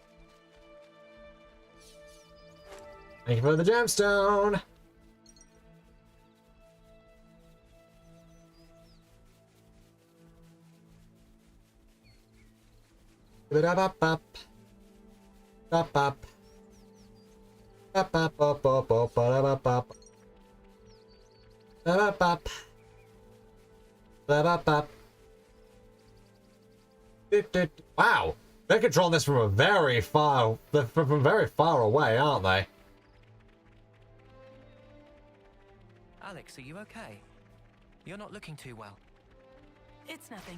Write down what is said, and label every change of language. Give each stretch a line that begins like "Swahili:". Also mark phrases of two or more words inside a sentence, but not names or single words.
English: Thank you for the gemstone. Ba-da-ba-bop. Bop-bop. Bop-bop-bop-bop-bop-ba-da-bop-bop. Ba-bop-bop. Ba-bop-bop. Wow, they're controlling this from a very far, from very far away, aren't they? Alex, are you okay? You're not looking too well. It's nothing.